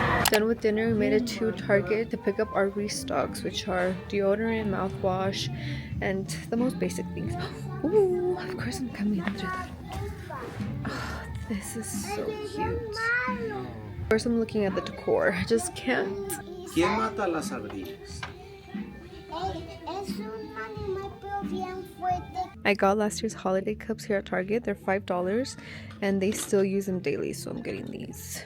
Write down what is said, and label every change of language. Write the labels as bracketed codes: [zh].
[en] Done with dinner, we made it to Target to pick up our Restocks, which are deodorant, mouthwash, and the most basic things. Ooh, of course I'm coming through that. Oh, this is so cute. First I'm looking at the decor. I just can't. [es] ¿Quién mata las ardillas? Es un animal pero bien fuerte. [en] I got last year's holiday cups here at Target. They're $5 and they still use them daily, so I'm getting these.